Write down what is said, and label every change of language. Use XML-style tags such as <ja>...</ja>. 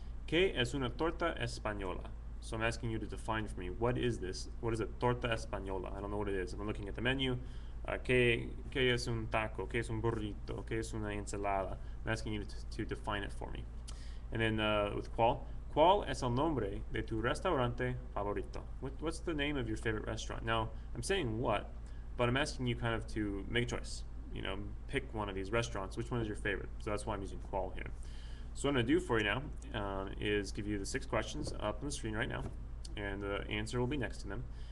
<es>¿Qué es una torta española?</es> <en>So I'm asking you to define for me, what is this? What is a torta española? I don't know what it is. If I'm looking at the menu,</en> <es>¿qué es un taco? ¿Qué es un burrito? ¿Qué es una ensalada?</es> <en>I'm asking you to define it for me. And then with</en> <es>cuál, ¿Cuál es el nombre de tu restaurante favorito?</es> <en>What's the name of your favorite restaurant? Now, I'm saying what, but I'm asking you kind of to make a choice. You know, pick one of these restaurants. Which one is your favorite? So that's why I'm using cuál here. So what I'm going to do for you now is give you the 6 questions up on the screen right now, and the answer will be next to them.</en>